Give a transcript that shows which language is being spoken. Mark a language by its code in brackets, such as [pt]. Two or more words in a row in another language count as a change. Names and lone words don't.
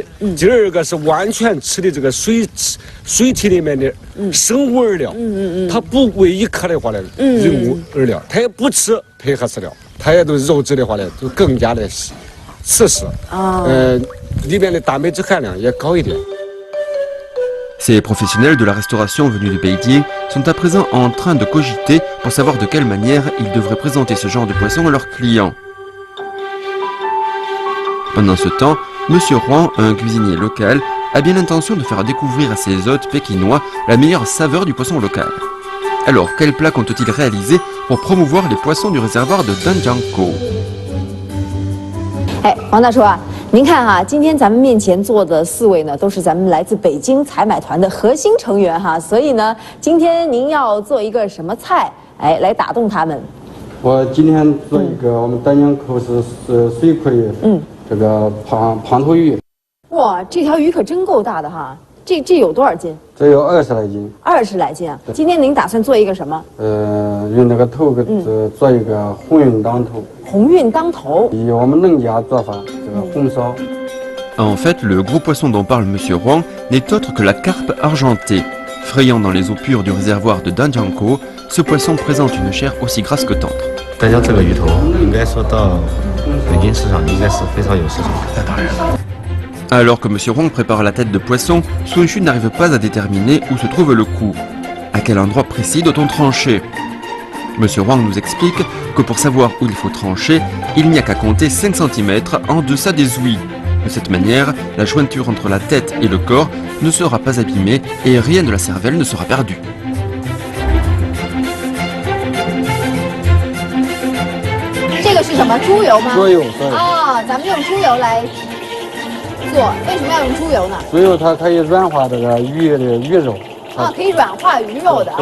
[zh] 第二个是完全吃的这个水体里面的生物饵料。它不喂一颗的话呢，人物饵料，它也不吃配合饲料，它也都肉质的话呢，就更加的实实。里面的蛋白质含量也高一点。 [fr] Ces professionnels de la restauration venus de Beijing sont à présent en train de cogiter pour savoir de quelle manière ils devraient présenter ce genre de poisson à leurs clients. Pendant ce temps, M. Huang, un cuisinier local, a bien l'intention de faire découvrir à ses hôtes pékinois la meilleure saveur du poisson local. Alors, quel plat compte-t-il réaliser pour promouvoir les poissons du réservoir de Danjiangkou? [zh] 哎，王大叔啊，您看哈，今天咱们面前坐的4位呢，都是咱们来自北京采买团的核心成员哈，所以呢，今天您要做一个什么菜，哎，来打动他们？我今天做一个我们丹江口是水葵，这个胖头鱼。哇，这条鱼可真够大的哈，这有多少斤？这有20来斤。 20来斤啊！今天您打算做一个什么？用那个头做一个红运当头。红运当头，以我们农家做法，这个红烧。 [fr] En fait, le gros poisson dont parle M. Huang n'est autre que la carpe argentée. Frayant dans les eaux pures du réservoir de Danjiangkou, ce poisson présente une chair aussi grasse que tendre. [zh] 丹江这个鱼头应该说到北京市场应该是非常有市场的。当然。 [fr] Alors que M. Huang prépare la tête de poisson, Sun Yixun n'arrive pas à déterminer où se trouve le cou. À quel endroit précis doit-on trancher? Monsieur Wang nous explique que pour savoir où il faut trancher, il n'y a qu'à compter 5 cm en deçà des ouïes. De cette manière, la jointure entre la tête et le corps ne sera pas abîmée et rien de la cervelle ne sera perdu. [zh] 这个是什么？猪油吗？猪油，对。啊，咱们用猪油来做，为什么要用猪油呢？猪油它可以软化这个鱼的鱼肉。啊，可以软化鱼肉的啊。